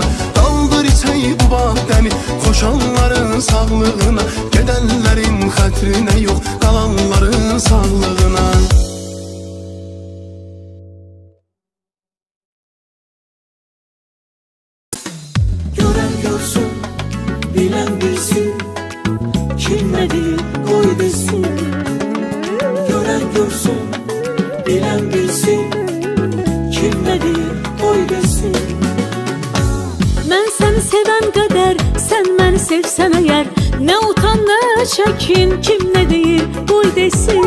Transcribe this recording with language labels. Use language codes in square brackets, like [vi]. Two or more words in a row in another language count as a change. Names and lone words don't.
[tr] Kaldır içey bu badəni koşanların sağlığına, gedenlerin xətrine yok kalanların sağlığına. [az] Gören görsün, bilen bilsin, kim ne deyir qoy desin. Gören görsün, bilen bilsin, kim ne deyir qoy desin. Mən səni sevən qədər, sən məni sevsən əgər, nə utan, nə çəkin, kim nə deyir qoy desin.